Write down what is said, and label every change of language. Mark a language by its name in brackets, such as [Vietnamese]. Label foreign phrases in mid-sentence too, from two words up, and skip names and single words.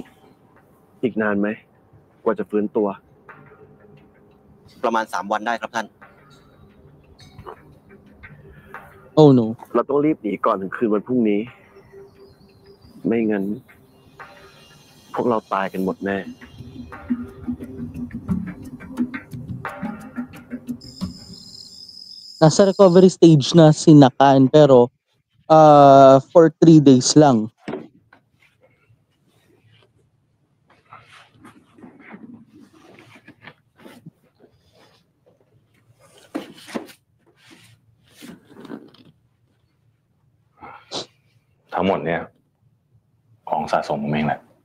[Thai] อีกนานไหมกว่าจะฟื้นตัว ประมาณ3 วันได้ครับท่าน [English] Oh no [Thai] เราต้องรีบหนีก่อนถึงคืนวันพรุ่งนี้ไม่งั้นพวกเราตายกันหมดแน่ [Filipino] Nasa [English] recovery stage [Filipino] na si Nakan pero [English] for 3 days [Filipino] lang. [Thai] ทั้งหมดเนี่ยของสะสมผมเองแหละ